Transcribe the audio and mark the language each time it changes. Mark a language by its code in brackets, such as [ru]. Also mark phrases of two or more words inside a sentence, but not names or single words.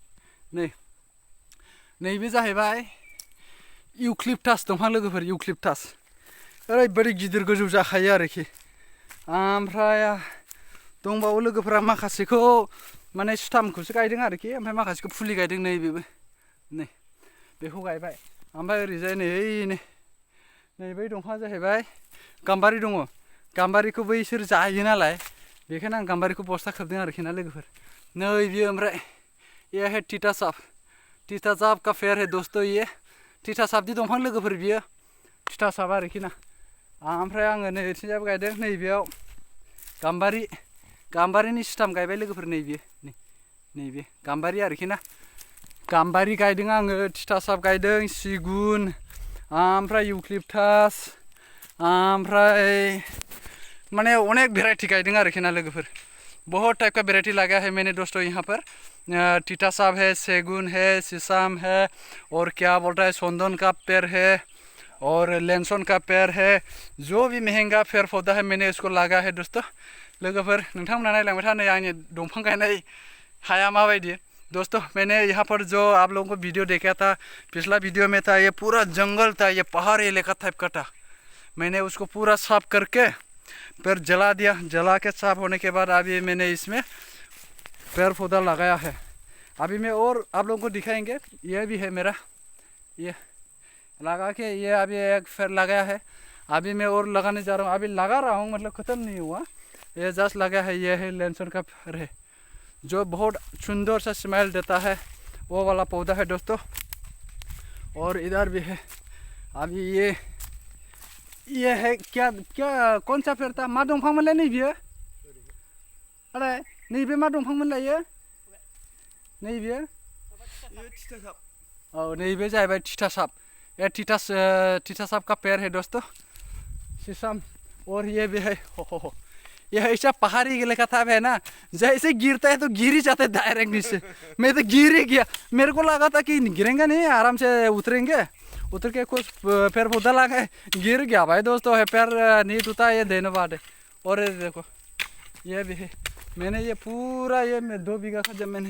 [brx] नैबे जाहैबाय इउक्लिप्टास दंफां लोगोफोर इउक्लिप्टास ओरैबायदि गिदिर गोजौ जाखायो आरोखि ओमफ्राय दंबावो लोगोफोरा माखासेखौ माने स्टामखौसो गायदों आरोखि ओमफ्राय माखासेखौ फुलि गायदों नै बेखौ गायबाय ओमफ्राय ओरैजाय नै बै दंफाङा जाहैबाय गाम्बारि दङ गाम्बारिखौ बैसोर जायो नालाय बेखायनो आं गाम्बारिखौ बस्था खोबदों आरोखि ना लोगोफोर नै बियो ओमफ्राय [hi] ये है टीटासाप का पेड़ है दोस्तों ये टीटासापनि [brx] दंफां लोगोफोर बियो टीटासाप आरोखि ना ओमफ्राय आङो नै ओरैथिंजायबो गायदों नैबेयाव गाम्बारिनि स्टाम गायबाय लोगोफोर नैबे गाम्बारि आरोखि ना गाम्बारि गायदों आङो टीटासाप गायदों सिगुन ओमफ्राय इउक्लिप्टास ओमफ्राय माने अनेक भेराइटी गायदों आरोखि ना लोगोफोर [hi] बहुत टाइप का वेराइटी लगाया है मैंने दोस्तों यहाँ पर टीटासाप है सेगुन है शीशम है और क्या बोलता है चंदन का पेड़ है और लेंसन का पेड़ है जो भी महंगा पेड़ पौधा है मैंने इसको लगा है दोस्तों [brx] लोगोफोर नोंथांमोना नायलांबाय था नै आंनि दंफां गायनाय हाया माबायदि [hi] दोस्तों मैंने यहाँ पर जो आप लोगों को वीडियो देखा था पिछला वीडियो में था ये पूरा जंगल था ये पहाड़ी इलाका टाइप का था मैंने उसको पूरा साफ करके फिर जला दिया जला के साफ होने के बाद अभी मैंने इसमें पेड़ पौधा लगाया है अभी मैं और आप लोगों को दिखाएंगे ये भी है मेरा ये लगा के ये अभी एक पेड़ लगाया है अभी मैं और लगाने जा रहा हूँ अभी लगा रहा हूँ मतलब ख़त्म नहीं हुआ ये जस्ट लगा है ये है लेंसन का पेड़ है जो बहुत सुंदर सा स्मेल देता है वो वाला पौधा है दोस्तों और इधर भी है अभी ये है क्या कौन सा पेड़ था [brx] मा दंफां मोनलाय नैबेयो [hi] अरे [brx] नैबे मा दंफां मोनलाय नैबेयो औ नैबे जाहैबाय [hi] टीटासाप ये टीटासाप का पेड़ है दोस्तों शीशम और ये भी है हो ये ऐसा पहाड़ी इलाका था है ना जैसे गिरता है तो गिर ही जाता है डायरेक्ट नीचे मैं तो गिर ही गया मेरे को लगा था कि गिरेंगे नहीं आराम से उतर के कुछ पेड़ पौधा लगा गिर गया भाई दोस्तों है पैर नहीं टूटा ये देने वाले और ये देखो ये भी है मैंने ये पूरा ये 2 बीघा का जब मैंने